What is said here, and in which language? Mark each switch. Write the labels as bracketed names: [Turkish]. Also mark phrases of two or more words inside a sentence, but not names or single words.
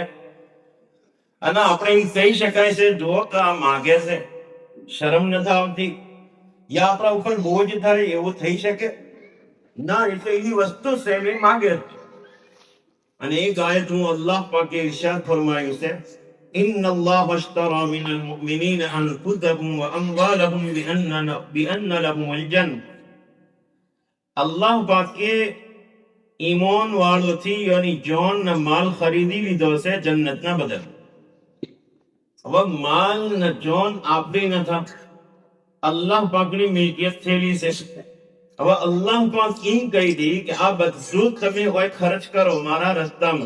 [Gujarati] અને આપણે એમ કહી શકાય છે જો કે આ માંગે છે, શરમ નથી આવતી, યા આપણા ઉપર બોજ થાય એવું થઈ શકે? ના, એટલે એવી વસ્તુ છે એ માંગે. અને એક આયતનું અલ્લાહ પાકે ઇરશાદ ફરમાયું છે, [Arabic] إن الله اشترى من المؤمنين أنفسهم وأموالهم بأن لهم الجنة. [Gujarati] અલ્લાહ પાકે ઈમાન વાળોથી યાની જાન ને માલ ખરીદી લીધો છે જન્નતના બદલે. હવે માલ ને જાન આપણી નથી, અલ્લાહ પાકની મિલકિયત થયેલી છે. હવે અલ્લાહ પાક એમ કહી દી કે આ બધું તમે હોય ખર્ચ કરો મારા રસ્તામાં.